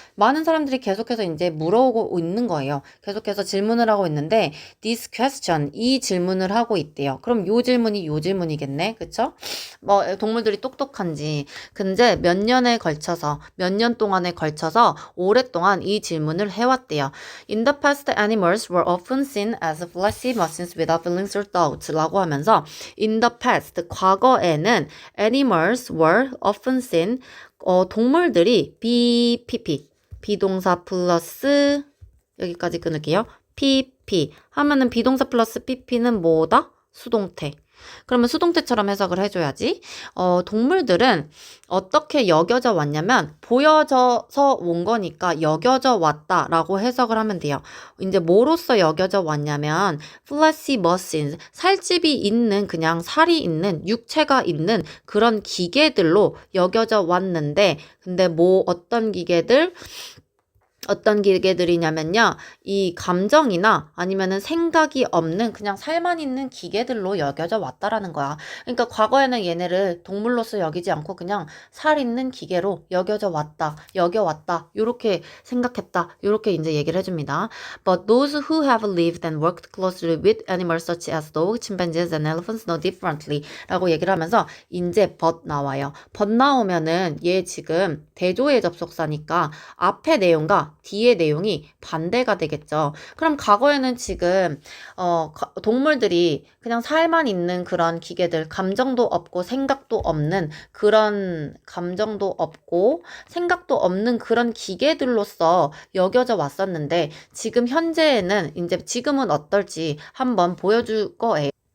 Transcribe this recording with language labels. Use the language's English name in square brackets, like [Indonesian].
[Korean] 많은 사람들이 계속해서 이제 물어오고 있는 거예요. 계속해서 질문을 하고 있는데 [English] this question, [Korean] 이 질문을 하고 있대요. 그럼 요 질문이겠네. 그쵸? 뭐 동물들이 똑똑한지. 근데 몇 년 동안에 걸쳐서 오랫동안 이 질문을 해왔대요. [English] In the past, animals were often seen as fleshy machines without feelings or thoughts [Korean] 라고 하면서 [English] in the past, [Korean] 과거에는 [English] animals were often seen, [Korean] 동물들이 비동사 플러스 여기까지 끊을게요. pp 하면은 비동사 플러스 pp는 뭐다? 수동태. 그러면 수동태처럼 해석을 해줘야지. 동물들은 어떻게 여겨져 왔냐면 보여져서 온 거니까 여겨져 왔다라고 해석을 하면 돼요. 이제 뭐로써 여겨져 왔냐면 [English] fleshy machines, [Korean] 살집이 있는 그냥 살이 있는 육체가 있는 그런 기계들로 여겨져 왔는데 근데 뭐 어떤 기계들이냐면요. 이 감정이나 아니면은 생각이 없는 그냥 살만 있는 기계들로 여겨져 왔다라는 거야. 그러니까 과거에는 얘네를 동물로서 여기지 않고 그냥 살 있는 기계로 여겨져 왔다, 여겨왔다, 요렇게 생각했다, 요렇게 이제 얘기를 해줍니다. [English] But those who have lived and worked closely with animals such as dogs, chimpanzees and elephants know differently [Korean] 라고 얘기를 하면서 이제 [English] but [Korean] 나와요. but 나오면은 얘 지금 대조의 접속사니까 앞의 내용과 뒤의 내용이 반대가 되겠죠. 그럼 과거에는 지금 동물들이 그냥 살만 있는 그런 기계들, 감정도 없고 생각도 없는 그런 감정도 없고 생각도 없는 그런 기계들로서 여겨져 왔었는데 지금 현재에는 이제 지금은 어떨지 한번 보여줄 거예요.